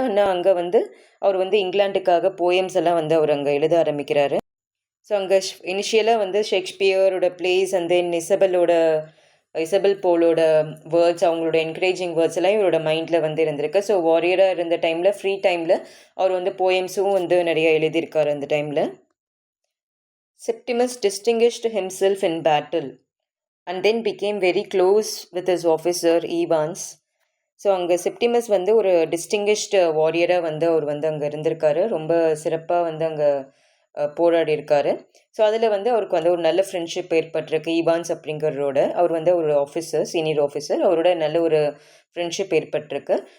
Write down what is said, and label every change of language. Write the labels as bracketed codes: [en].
[ta] ஆனால் அங்கே வந்து அவர் வந்து இங்கிலாந்துக்காக போயம்ஸ் எல்லாம் வந்து அவர் அங்கே எழுத ஆரம்பிக்கிறாரு. ஸோ அங்கே இனிஷியலாக வந்து ஷேக்ஸ்பியரோட place and then Isabelle போலோட words, அவங்களோட என்கரேஜிங் வேர்ட்ஸ் எல்லாம் இவரோட மைண்டில் வந்து இருந்திருக்கு. ஸோ வாரியராக இருந்த டைமில் ஃப்ரீ டைமில் அவர் வந்து போயம்ஸும் வந்து நிறைய எழுதியிருக்காரு அந்த டைமில். [en] Septimus distinguished himself in battle and then became very close with his officer Evans. [ta] So அங்கே செப்டிமஸ் வந்து ஒரு டிஸ்டிங்கிஷ்டு வாரியராக வந்து அவர் வந்து அங்கே இருந்திருக்காரு. ரொம்ப சிறப்பாக வந்து அங்கே போராடி இருக்காரு. ஸோ அதில் வந்து அவருக்கு வந்து ஒரு நல்ல ஃப்ரெண்ட்ஷிப் ஏற்பட்டிருக்கு ஈவான்ஸ் அப்படிங்கிறவரோட. அவர் வந்து ஒரு ஆஃபீஸர், சீனியர் ஆஃபீஸர், அவரோட நல்ல ஒரு ஃப்ரெண்ட்ஷிப் ஏற்பட்டிருக்கு.